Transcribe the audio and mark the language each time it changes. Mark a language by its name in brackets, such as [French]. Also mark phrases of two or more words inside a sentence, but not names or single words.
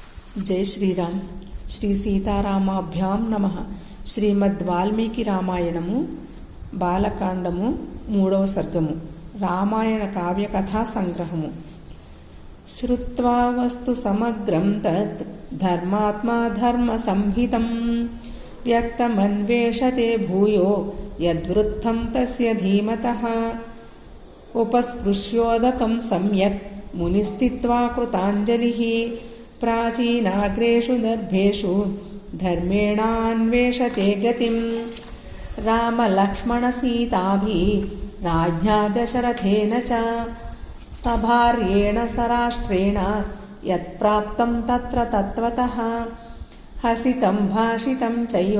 [Sanskrit] जय श्रीराम श्री सीतारामाभ्यां नमः। [Telugu] श्रीमद्वाल्मीकि रामायणము బాలకాండము 3వ సర్గము రామాయణ కావ్య కథా సంగ్రహము। [Sanskrit] శ్రుత్వా వస్తు సమగ్రం తత్ ధర్మాత్మా ధర్మ సంహితం వ్యక్తమన్వేషతే భూయో యద్వృత్తం తస్య ధీమతః ఉపస్పృశ్యోదకం సమ్యక్ మునిస్థిత్వా కృతాంజలిః प्राचीनाग्रेषु दर्भेषु धर्मेणान्वेषते गतिं रामलक्ष्मणसीताभिः राज्ञा दशरथेन च सभार्येण सराष्ट्रेण यत्प्राप्तं तत्र तत्त्वतः हसितं भाषितं चैव